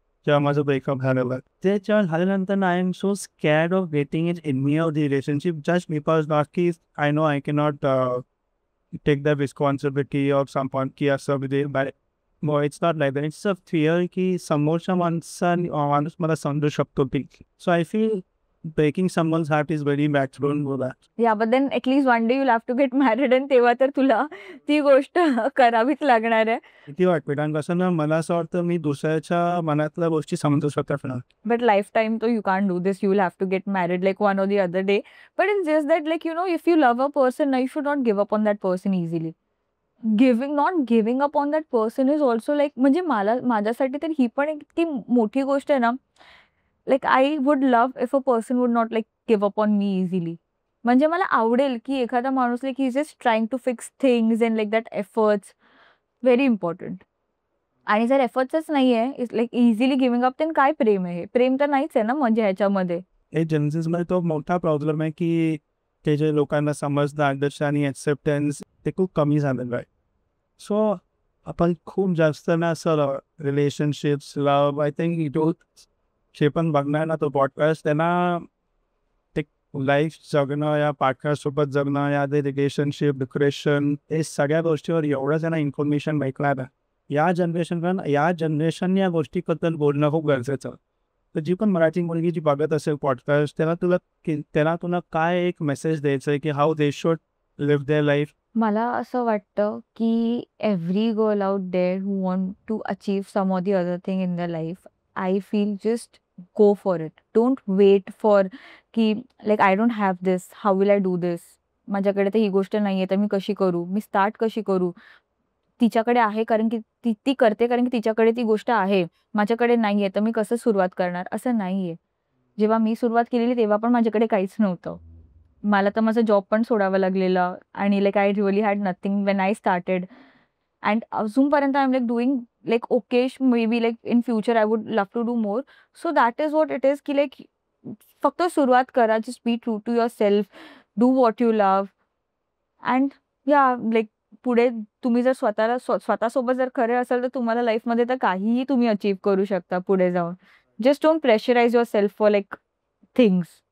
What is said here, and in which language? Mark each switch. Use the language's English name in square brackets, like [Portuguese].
[Marathi] जेव्हा माझं ब्रेकअप झालेलं, त्याच्या झाल्यानंतर [English] I am so scared of getting it in me of the relationship, just because not की I know I cannot take the responsibility of someone [Marathi] की असं म्हणजे [English] It's not like that. It's a fear [Marathi] की समोरच्या माणूस मला समजू शकतो की. [English] So I feel breaking someone's heart is very bad. Don't do that. Yeah but then at least one day you'll have to get married [Marathi] आणि तेव्हा तर तुला ती गोष्ट करावीच लागणार आहे. किती वाटतं, कारण कसं ना मला असं वाटतं मी दुसऱ्याच्या मनातल्या गोष्टी समजू शकत नाही. [English] But lifetime though you can't do this, you will have to get married like one or the other day. But it's just that like you know if you love a person now you should not give up on that person easily. Not giving up on that person is also like [Marathi] म्हणजे माझ्यासाठी तर ही पण एक ती मोठी गोष्ट आहे ना. [English] like I would love if a person would not like give up on me easily. [Marathi] म्हणजे मला आवडेल की एखादा माणूस [English] like he's just trying to fix things and like that efforts very important. [Marathi] आणि जर एफर्ट्सच नाहीये, [English] it's like easily giving up, [Marathi] तर काय प्रेम आहे? प्रेम तर नाहीच आहे ना म्हणजे ह्याच्यामध्ये. हे जेन्सेसमध्ये तो मोठा प्रॉब्लेम आहे की ते जे लोकांना समजणं, अंडरस्टँडिंग, ॲक्सेप्टन्स ते खूप कमी झालेलं आहे. सो आपण खूप जास्त ना असं रिलेशनशिप्स, लव्ह, [English] I think [Marathi] जे पण बघणार ना तो पॉडकास्ट, त्यांना ते लाईफ जगणं या पार्टनरसोबत जगणं या ते रिलेशनशिप, डिप्रेशन, हे सगळ्या गोष्टीवर एवढं त्यांना इन्फॉर्मेशन भेटणार आहे. या जनरेशनने या गोष्टीबद्दल बोलणं खूप गरजेचं. तर जी पण मराठी मुलगी जी बघत असेल पॉडकास्ट, त्याला तुला काय एक मेसेज द्यायचं आहे की [English] how they should live their life [Marathi] मला असं वाटतं, की [English] Every girl out there who want to achieve some or the other thing in their life, I feel just go for it. Don't wait for की like I don't have this, how will I do this? [Marathi] माझ्याकडे तर ही गोष्ट नाहीये, तर मी कशी करू? मी start कशी करू? तिच्याकडे आहे कारण की ती करते कारण की तिच्याकडे ती गोष्ट आहे. माझ्याकडे नाहीये, तर मी कसं सुरुवात करणार? असं नाहीये. जेव्हा मी सुरुवात केलेली तेव्हा पण माझ्याकडे काहीच नव्हतं. मला तर माझा जॉब पण सोडावा लागलेला आणि [English] Like I really had nothing when I started. And अजूनपर्यंत I am like doing like okayish, maybe like in future I would love to do more. So that is what it is की like [Marathi] फक्त सुरुवात करा. [English] Just be true to yourself. Do what you love. And yeah like [Marathi] पुढे तुम्ही जर स्वतःसोबत जर खरे असाल तर तुम्हाला लाईफमध्ये तर काहीही तुम्ही अचीव्ह करू शकता पुढे जाऊन. [English] Just don't pressurise yourself for like things.